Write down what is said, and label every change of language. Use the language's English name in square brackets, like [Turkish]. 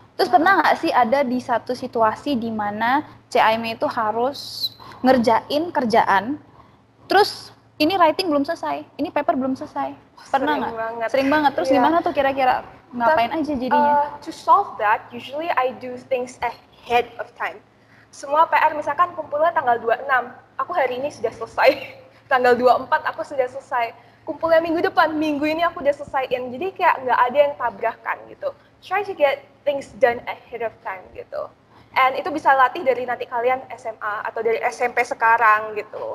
[Indonesian] Terus pernah nggak sih ada di satu situasi di mana CAIME itu harus ngerjain kerjaan, terus ini writing belum selesai, ini paper belum selesai? Pernah nggak? Sering banget. Terus Iya. gimana tuh kira-kira? Ngapain aja jadinya? [English] To solve that, usually I do things ahead of time. [Indonesian] Semua PR misalkan kumpulnya tanggal 26, aku hari ini sudah selesai. Tanggal 24 aku sudah selesai. Kumpulnya minggu depan, minggu ini aku udah selesaiin. Jadi kayak nggak ada yang tabrakan gitu. [English] Try to get things done ahead of time [Indonesian] gitu. And itu bisa latih dari nanti kalian SMA atau dari SMP sekarang gitu.